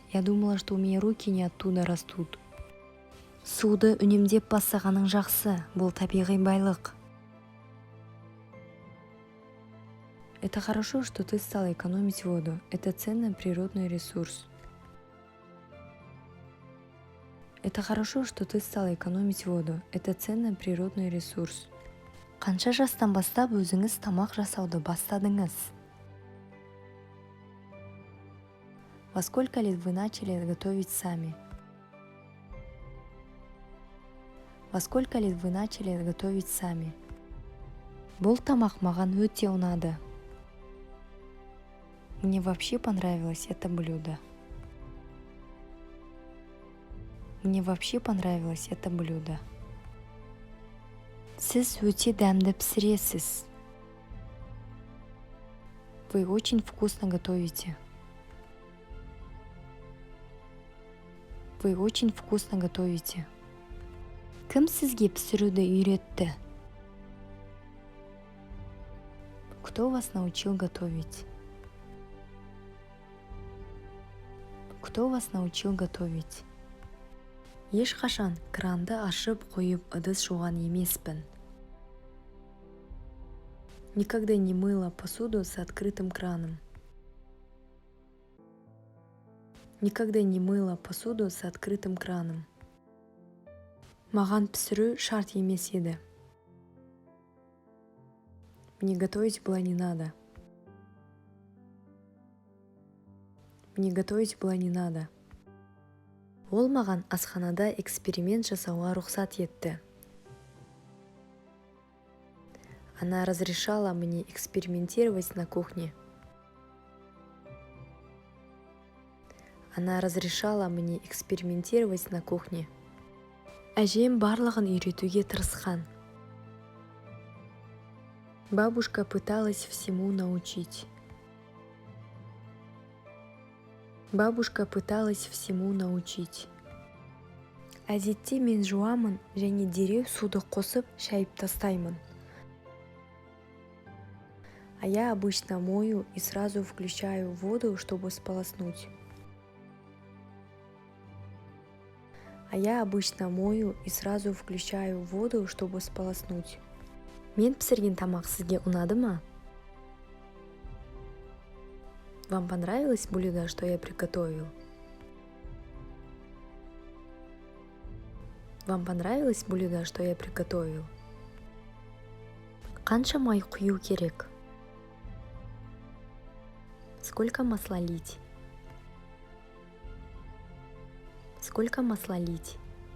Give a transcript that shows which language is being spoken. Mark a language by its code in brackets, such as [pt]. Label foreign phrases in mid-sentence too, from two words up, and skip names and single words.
[ru] Я думала, что у меня руки не оттуда растут. [kk] Суды үнемдеп бассағаның жақсы, бұл табиғи байлық. [ru] Это хорошо, что ты стала экономить воду. Это ценный природный ресурс. Это хорошо, что ты стала экономить воду. Это ценный природный ресурс. [kk] Қанша жастан бастап өзіңіз тамақ жасауды бастадыңыз? [ru] Во сколько лет вы начали готовить сами? Во сколько лет вы начали готовить сами? [kk] Бұл тамақ маған өте ұнады. [ru] Мне вообще понравилось это блюдо. Мне вообще понравилось это блюдо. [kk] Сіз өте дәмді пісіресіз. [ru] Вы очень вкусно готовите. Вы очень вкусно готовите. [kk] Кім сізге пісіруді үйретті? [ru] Кто вас научил готовить? Кто вас научил готовить? [kk] Ешқашан кранды ашып қойып ыдыс жуған емеспін. [ru] Никогда не мыла посуду с открытым краном. Никогда не мыла посуду с открытым краном. [kk] Маған пісіру шарт емес еді. [ru] Мне готовить было не надо. Мне готовить было не надо. [kk] Ол маған асханада эксперимент жасауға рұқсат етті. [ru] Она разрешала мне экспериментировать на кухне. Она разрешала мне экспериментировать на кухне. [kk] Әжем барлығын үйретуге тырысқан. [ru] Бабушка пыталась всему научить. Бабушка пыталась всему научить. [kk] Әдетте мен жуамын және дереу суды қосып шайып тастаймын. [ru] А я обычно мою и сразу включаю воду, чтобы сполоснуть. А я обычно мою и сразу включаю воду, чтобы сполоснуть. [kk] Мен пісірген тамақ сізге ұнады ма? [ru] Вам понравилось блюдо, что я приготовил? Вам понравилось блюдо, что я приготовил? [kk] Қанша май құю керек? [ru] Сколько масла лить? Сколько масла лить?